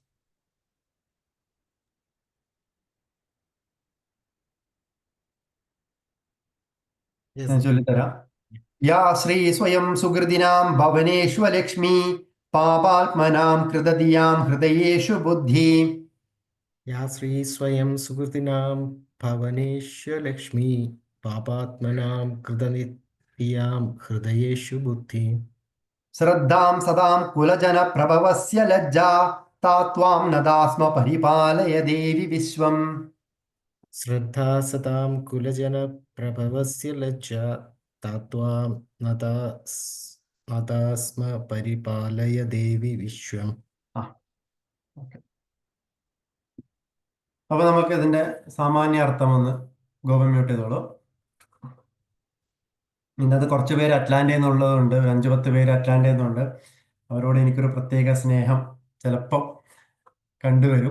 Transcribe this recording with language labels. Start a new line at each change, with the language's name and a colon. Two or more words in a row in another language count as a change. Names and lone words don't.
Malayalam: ഞാൻ ചൊല്ലിത്തരാം.
Sanskrit: യാ ശ്രീ സ്വയം സുഹൃദിനാം ഭവനേഷ്വലക്ഷ്മീ പാപാത്മനാം കൃതദിയാം ഹൃദയേഷു ബുദ്ധി. या श्री स्वयं सुकृतिनां भवनेश्वलक्ष्मी पापात्मनां कृतनित्यां हृदयेषु बुद्धि ശ്രദ്ധാം സദാം കുലജനപ്രഭവസ്യ ലജ്ജാ താ ത്വാം നദാ സ്മ പരിപാലയ ദേവി വിശ്വം. श्रद्धा सतां कुलजनप्रभवस्य लज्जा तात्वां नता स्म परिपालय देवि विश्वम्
Malayalam: ആ ഓക്കെ. അപ്പൊ നമുക്ക് ഇതിന്റെ സാമാന്യ അർത്ഥം ഒന്ന് ഗോപൻ മ്യൂട്ട് ചെയ്തോളൂ. ഇതിൻ്റെ അത് കുറച്ച് പേര് അറ്റ്ലാന്റയിൽ നിന്നുള്ളതുണ്ട്, ഒരു 5-10 പേര് അറ്റ്ലാന്റയിൽ നിന്നുണ്ട്. അവരോട് എനിക്കൊരു പ്രത്യേക സ്നേഹം ചിലപ്പോൾ കണ്ടുവരും.